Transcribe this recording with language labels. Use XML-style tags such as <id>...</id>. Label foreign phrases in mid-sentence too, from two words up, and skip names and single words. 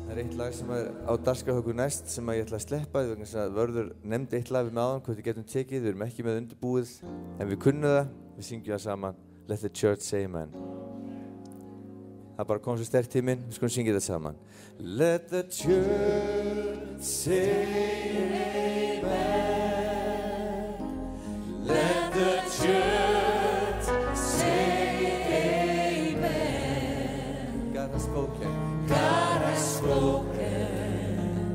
<is>eitt lag sem á dagskrá hjá okkur næst sem ég ætla að sleppa vegna þess að Vörður nefndi eitt lag við með áðan hvort við getum tekið, við erum ekki með undirbúið en við kunnum það, við syngjum það saman</is> <en>Let the church say amen.</en> <is>Það bara kom svo sterkt í minn, við skulum syngja þetta saman.</is> <en>Let the church say amen. Let the church say amen. God has spoken. God has spoken.</en>